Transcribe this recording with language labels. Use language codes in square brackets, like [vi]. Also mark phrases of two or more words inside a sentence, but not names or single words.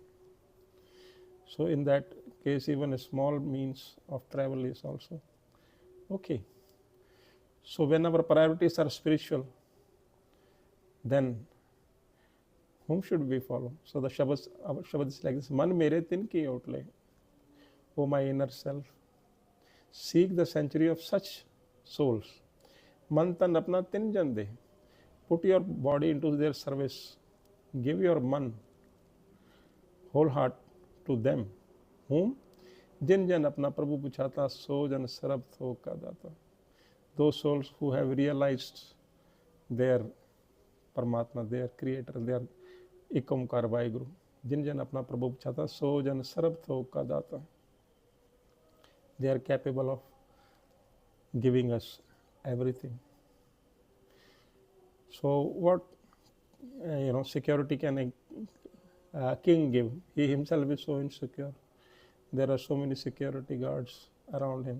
[en] So in that case, even a small means of travel is also okay. So when our priorities are spiritual, then whom should we follow? So our Shabad is like this: [pa] ਮਨ ਮੇਰੇ ਤਿਨ ਕੀ ਓਟਲੇ, [en] O my inner self, seek the sanctuary of such souls. [pa] ਮਨ ਤਨ ਅਪਨਾ ਤਿਨ ਜਨ ਦੇ. [en] Put your body into their service. Give your man, whole heart to them. Whom? [pa] ਜਿਨ ਜਨ ਅਪਨਾ ਪ੍ਰਭੂ ਪਛਾਤਾ, ਸੋ ਜਨ ਸਰਬ ਥੋ ਕਾ ਦਾਤਾ. [en] Those souls who have realized their Paramatma, their creator, their Ikamkar Vaheguru. [pa] ਜਿਨ ਜਨ ਅਪਨਾ ਪ੍ਰਭੂ ਪਛਾਤਾ, ਸੋ ਜਨ ਸਰਬ ਥੋ ਕਾ ਦਾਤਾ. [en] They are capable of giving us everything. So what security can a king give? He himself is so insecure. There are so many security guards around him.